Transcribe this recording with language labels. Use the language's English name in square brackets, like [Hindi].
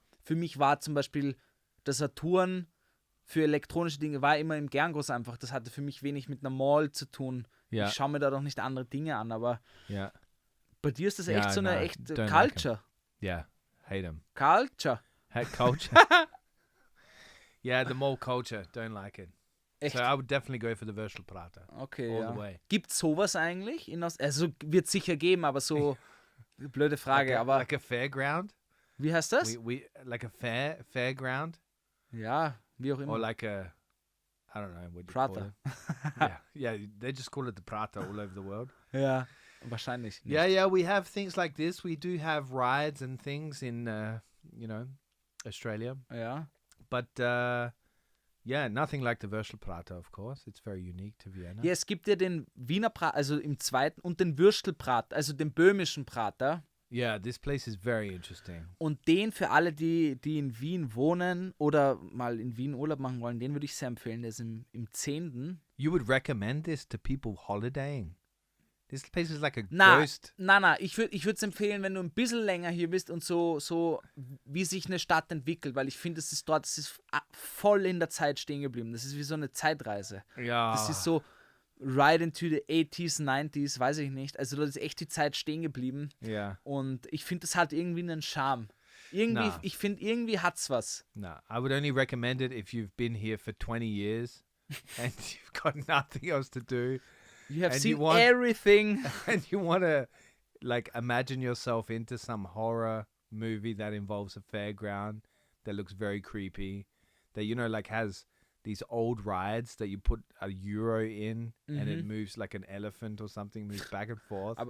[German] Für mich war zum Beispiel der Saturn für elektronische Dinge war immer im Gerngroß einfach. Das hatte für mich wenig mit einer Mall zu tun. Ja. Ich schaue mir da doch nicht andere Dinge an, aber bei dir ist das echt so eine echte Culture. [English] Yeah, hate them. Culture. Hate culture. Yeah, the mall culture, don't like it. [German] Echt? [English] So I would definitely go for the Würstelprater. Okay, all the way. [German] Gibt es sowas eigentlich? Also wird es sicher geben, aber so blöde Frage. [English] Like a fairground? [German] Wie heißt das? [English] We like a fairground? [German] Ja, wie auch immer. [English] Or like a, I don't know what you [German] Prater. [English] Call it. Yeah, they just call it the Prater all over the world. [German] Ja, wahrscheinlich nicht. [English] Yeah, we have things like this. We do have rides and things in, Australia. [German] Ja. [English] But nothing like the Würstelprater, of course. It's very unique to Vienna. [German] Ja, es gibt ja den Wiener Prater, also im zweiten, und den Würstelprater, also den böhmischen Prater. [English] Yeah, this place is very interesting. [German] Und den für alle, die in Wien wohnen oder mal in Wien Urlaub machen wollen, den würde ich sehr empfehlen. Der ist im 10. [English] You would recommend this to people holidaying? This place is like a ghost. [German] Na, ich würde es empfehlen, wenn du ein bisschen länger hier bist und so wie sich eine Stadt entwickelt, weil ich finde, das ist voll in der Zeit stehen geblieben. Das ist wie so eine Zeitreise. Ja. Das ist so [English] right into the 80s, 90s, [German] weiß ich nicht. Also da ist echt die Zeit stehen geblieben. Ja. Und ich finde, das hat irgendwie einen Charme. Ich finde, irgendwie hat's was. [English] No, I would only recommend it if you've been here for 20 years and you've got nothing else to do. You have seen everything. And you want to, like, imagine yourself into some horror movie that involves a fairground that looks very creepy, that, you know, like has these old rides that you put a euro in and it moves like an elephant or something, moves back and forth.